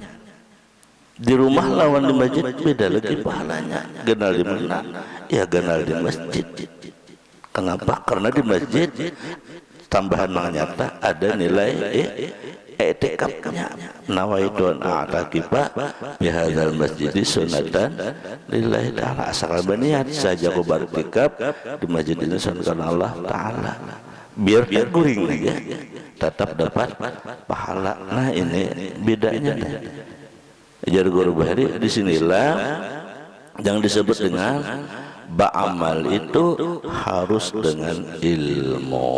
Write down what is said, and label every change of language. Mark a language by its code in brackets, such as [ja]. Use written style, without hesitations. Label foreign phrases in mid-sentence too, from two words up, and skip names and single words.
[bjn] Di rumah lawan di masjid beda lagi pahalanya. Genal di mana? Ya genal di masjid. Kenapa? Karena di masjid tambahan nang nyata ada nilai i'tikafnya. [ar] نويت أن أعتكف بهذا المسجد سنة لله تعالى. [bjn] Asal berniat saja aku beriktikaf di masjid ini sunatan Allah Ta'ala. Biar guring ya, tetap dapat pahala. Nah ini bedanya nih. Ajar guru bahari disinilah yang disebut dengan ba'amal itu harus dengan ilmu.